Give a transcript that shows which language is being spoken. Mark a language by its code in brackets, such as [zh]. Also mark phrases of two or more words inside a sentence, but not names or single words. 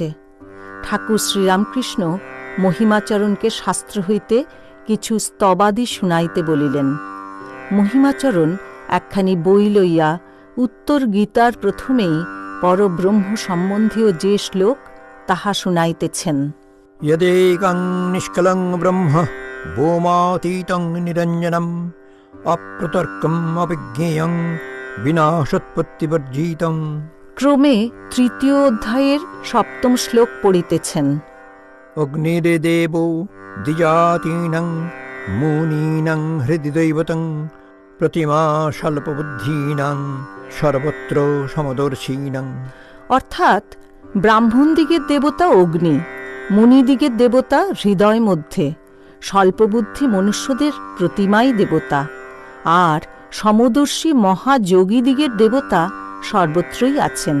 [bn] ঠাকুর শ্রীরামকৃষ্ণ মহিমাচরণকে শাস্ত্র হইতে কিছু স্তবাদি শুনাইতে বলিলেন। মহিমাচরণ একখানি বই লইয়া উত্তর গীতার প্রথমেই পরব্রহ্ম সম্বন্ধীয় যে শ্লোক তাহা শুনাইতেছেন। [sa] यदेकं निष्कलं ब्रह्म भूमातीतं निरञ्जनम् अप्रतर्कम् अविज्ञेयं विनाशोत्पत्तिवर्जितं। [bn] ক্রমে 3য় অধ্যায়ের 7ম শ্লোক পড়িতেছেন। [sa] अग्निर्देवो द्विजातीनां मुनीनां हृदि दैवतं प्रतिमा স্বল্পবুদ্ধীনাং সর্বত্র সমদর্শীনাং। [bn] অর্থাৎ ব্রাহ্মণদিগের দেবতা অগ্নি, মুনিদিগের দেবতা হৃদয় মধ্যে, স্বল্পবুদ্ধি মনুষ্যদের প্রতিমাই দেবতা, আর সমদর্শী মহাযোগীদিগের দেবতা সর্বত্রই আছেন।